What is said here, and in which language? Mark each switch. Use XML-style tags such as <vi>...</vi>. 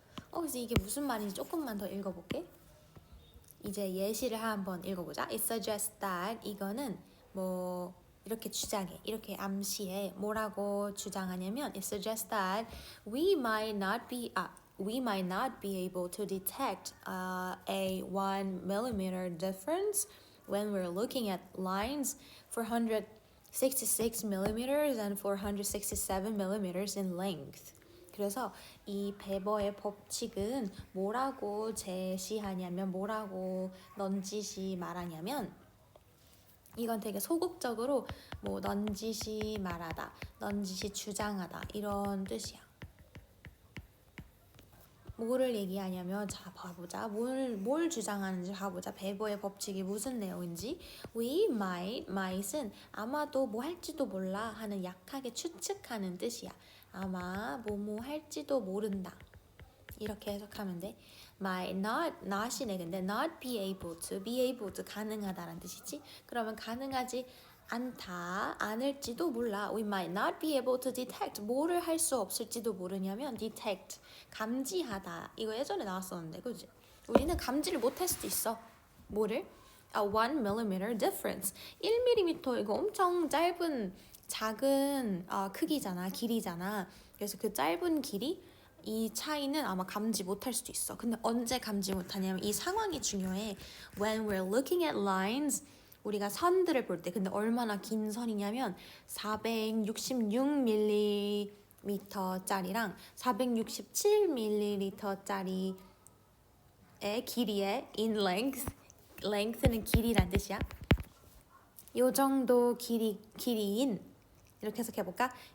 <ko>그래서 이게 무슨 말인지 조금만 더 읽어볼게. 이제 예시를 한번 읽어보자.</ko> <en>It suggests that</en> <ko>이거는 뭐 이렇게 주장해, 이렇게 암시해. 뭐라고 주장하냐면</ko> <en>it suggests that we might not be able to detect a 1mm difference when we're looking at lines 466 millimeters and 467 millimeters in length.</en> <ko>그래서 이 베버의 법칙은 뭐라고 제시하냐면, 뭐라고 넌지시 말하냐면, 이건 되게 소극적으로 뭐 넌지시 말하다, 넌지시 주장하다 이런 뜻이야. 뭐를 얘기하냐면, 자 봐보자. 뭘 주장하는지 봐보자. 베버의 법칙이 무슨 내용인지. might은 아마도 뭐 할지도 몰라 하는 약하게 추측하는 뜻이야. 아마 뭐뭐 할지도 모른다. 이렇게 해석하면 돼. might not이네. 근데</ko> <en>not be able to</en> <ko>가능하다라는 뜻이지. 그러면 가능하지 않다, 않을지도 몰라.</ko> <en>We might not be able to detect.</en> <ko>뭐를 할 수 없을지도 모르냐면 detect, 감지하다. 이거 예전에 나왔었는데, 그지? 우리는 감지를 못할 수도 있어. 뭐를?</ko> <en>A 1mm difference.</en> <ko>1mm 이거 엄청 짧은 작은 크기잖아, 길이잖아. 그래서 그 짧은 길이, 이 차이는 아마 감지 못할 수도 있어. 근데 언제 감지 못하냐면 이 상황이 중요해.</ko> <en>When we're looking at lines,</en> <ko>우리가 선들을 볼 때. 근데 얼마나 긴 선이냐면 466mm짜리랑 467mm짜리의 길이에</ko> <en>in length</en> <ko>는 길이란 뜻이야. 요 정도 길이인, 이렇게 해석해볼까?</ko>